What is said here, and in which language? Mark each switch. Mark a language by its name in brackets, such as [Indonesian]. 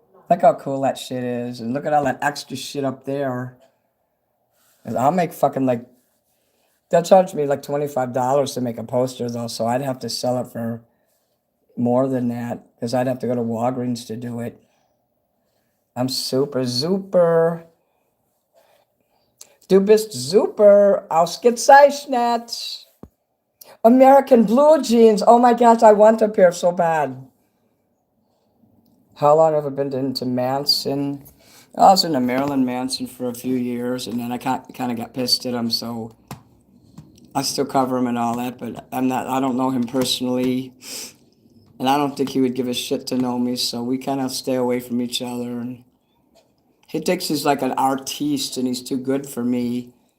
[English] Look how cool that shit is. And look at all that extra shit up there. And I'll make fucking like, they'll charge me like $25 to make a poster though, so I'd have to sell it for more than that because I'd have to go to Walgreens to do it. I'm super super. [German] Du bist super ausgezeichnet. [English] American blue jeans. Oh my gosh, I want a pair so bad. How long have I been into Manson? I was into Marilyn Manson for a few years, and then I kind of got pissed at him, so I still cover him and all that, but I don't know him personally, and I don't think he would give a shit to know me, so we kind of stay away from each other, and he thinks he's like an artiste, and he's too good for me.